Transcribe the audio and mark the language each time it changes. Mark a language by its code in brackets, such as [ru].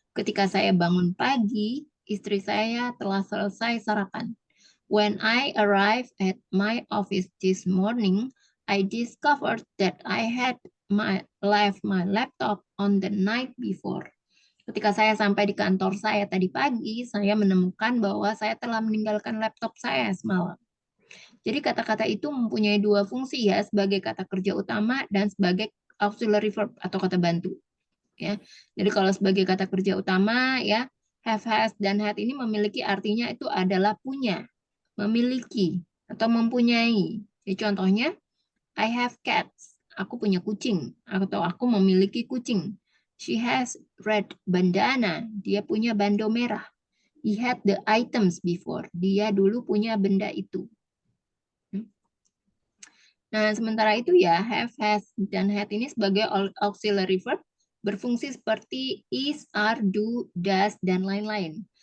[id] Ketika saya bangun pagi, istri saya telah selesai sarapan. [en] When I arrived at my office this morning, I discovered that I had left my laptop on the night before. [id] Ketika saya sampai di kantor saya tadi pagi, saya menemukan bahwa saya telah meninggalkan laptop saya semalam. Jadi kata-kata itu mempunyai dua fungsi ya, sebagai kata kerja utama dan sebagai auxiliary verb atau kata bantu. Ya. Jadi kalau sebagai kata kerja utama ya, have, has, dan had ini memiliki artinya itu adalah punya, memiliki, atau mempunyai. Jadi contohnya, [en] I have cats. [id] Aku punya kucing. Atau aku memiliki kucing. [en] She has red bandana. [id] Dia punya bando merah. [en] He had the items before. [id] Dia dulu punya benda itu. Nah, sementara itu ya, have, has, dan had ini sebagai auxiliary verb berfungsi seperti is, are, do, does, dan lain-lain.